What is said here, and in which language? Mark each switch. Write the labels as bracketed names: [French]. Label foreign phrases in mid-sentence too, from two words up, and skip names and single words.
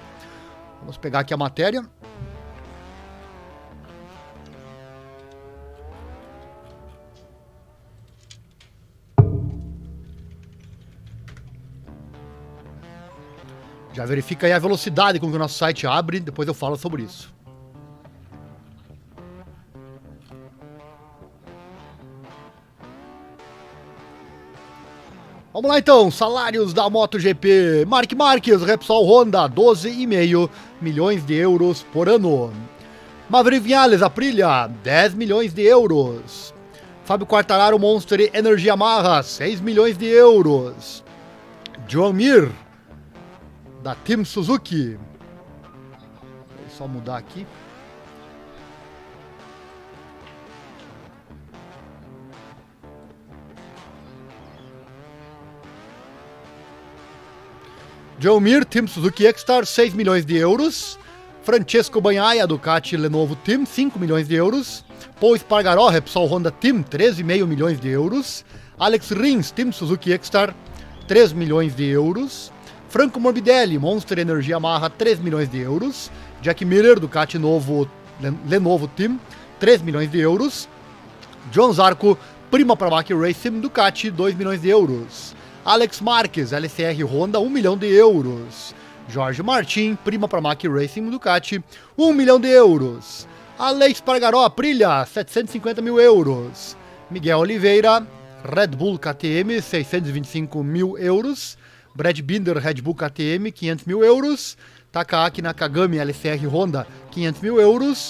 [Portuguese] Vamos pegar aqui a matéria. Já verifica aí a velocidade com que o nosso site abre, depois eu falo sobre isso. Vamos lá então, salários da MotoGP. Marc Marquez, Repsol Honda, 12,5 milhões de euros por ano. Maverick Viñales, Aprilia, 10 milhões de euros. Fábio Quartararo, Monster Energy Yamaha, 6 milhões de euros. Joan Mir, da Team Suzuki. Vou só mudar aqui. Joan Mir, Team Suzuki X-Star, 6 milhões de euros. Francesco Bagnaia, Ducati Lenovo Team, 5 milhões de euros. Paul Espargaró, Repsol Honda Team, 13,5 milhões de euros. Alex Rins, Team Suzuki X-Star, 3 milhões de euros. Franco Morbidelli, Monster Energy Yamaha, 3 milhões de euros. Jack Miller, Ducati Lenovo Team, 3 milhões de euros. John Zarco, Prima Pramac Racing, Ducati, 2 milhões de euros. Alex Marques, LCR Honda, 1 milhão de euros. Jorge Martin, Prima Pramac Racing, Ducati, 1 milhão de euros. Alex Espargaró, Aprilia, 750 mil euros. Miguel Oliveira, Red Bull KTM, 625 mil euros. Brad Binder, Red Bull KTM, 500 mil euros. Takaaki Nakagami, LCR Honda, 500 mil euros.